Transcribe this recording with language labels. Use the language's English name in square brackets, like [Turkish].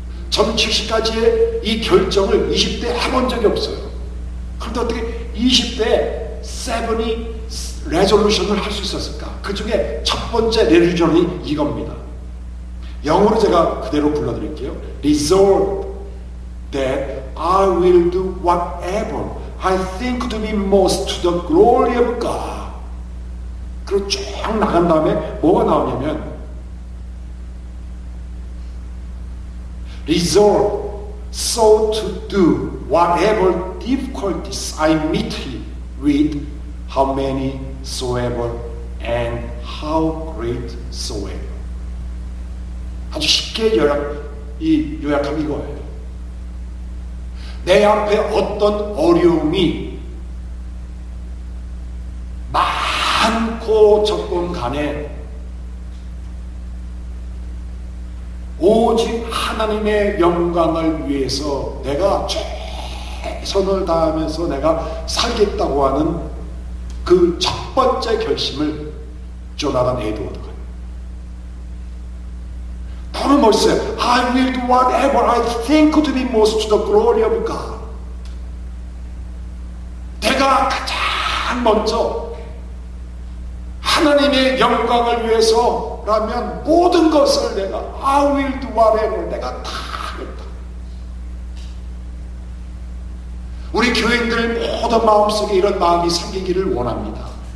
[Korean] 전 70가지의 이 결정을 20대에 해본 적이 없어요. 그런데 어떻게 20대에 70 레졸루션을 할 수 있었을까? 그 중에 첫 번째 레졸루션이 이겁니다. 영어로 제가 그대로 불러드릴게요. [English] Resolve that I will do whatever I think to be most to the glory of God. [Korean] 그리고 쭉 나간 다음에 뭐가 나오냐면 [English] Resolve so to do whatever difficulties I meet with, how many soever and how great soever. [Korean] 아주 쉽게 요약하면 이거예요. 내 앞에 어떤 어려움이 많고 적건 간에 오직 하나님의 영광을 위해서 내가 최선을 다하면서 내가 살겠다고 하는 그 첫 번째 결심을 조나단 에드워드가 너무 멋있어요. [English] I will do whatever I think to be most to the glory of God. [Korean] 내가 가장 먼저 하나님의 영광을 위해서라면 모든 것을 내가 [English] I will do whatever [Korean] 내가 다 하겠다. 우리 교인들 모든 마음속에 이런 마음이 생기기를 원합니다.